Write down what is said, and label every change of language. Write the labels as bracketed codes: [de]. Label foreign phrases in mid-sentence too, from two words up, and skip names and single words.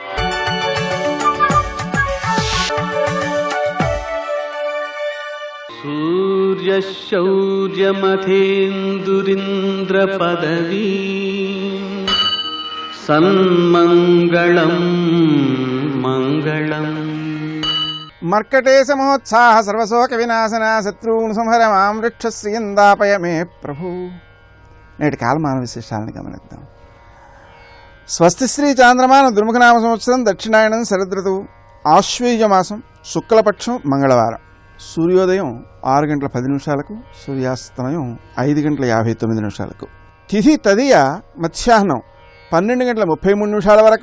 [sa] सूर्यशौर्यमथेन्दुरिन्द्रपदवी सन्मङ्गलं मङ्गलम्। मर्कटेश महोत्साह सर्वशोक विनाशना शत्रून् संहर मां वृक्षश्रियंदापय मे ప్రభు। [te] నేటి కాలమాన విశేషాలను గమనిద్దాం. స్వస్తి శ్రీ చాంద్రమాన దుర్ముఖనామ సంవత్సరం దక్షిణాయనం శరదృతువు ఆశ్వయుజ మాసం శుక్లపక్షం మంగళవారం. సూర్యోదయం 6:10 సూర్యాస్తమయం 5:59 తిథి తదియ మధ్యాహ్నం 12:33 వరకు.